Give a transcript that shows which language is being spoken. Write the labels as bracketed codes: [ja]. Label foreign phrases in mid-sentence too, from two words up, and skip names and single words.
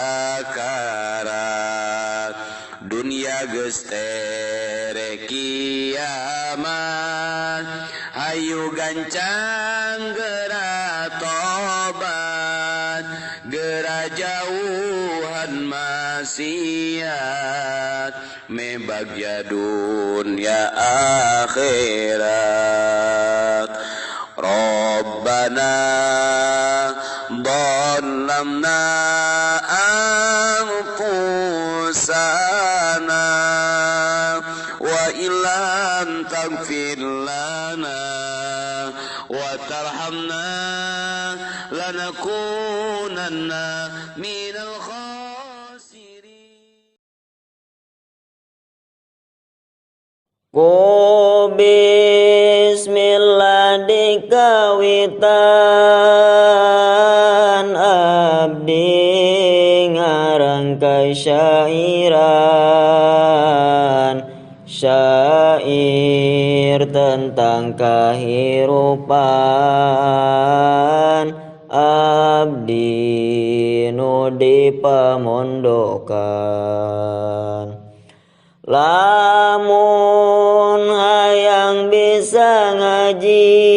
[su] sakarat dunia geus tere kiamat hayu gancang geura tobat geura jauhan maksiat mebagya dunia akhirat Rabbana [ar] ظلمنا أنفسنا وإن لم تغفر لنا وترحمنا لنكونن من الخاسرين. [su] Ku bismillah dikawitan abdi ngarangkai syairan syair tentang kehirupan abdi nu dipamondokan lamun hayang bisa ngaji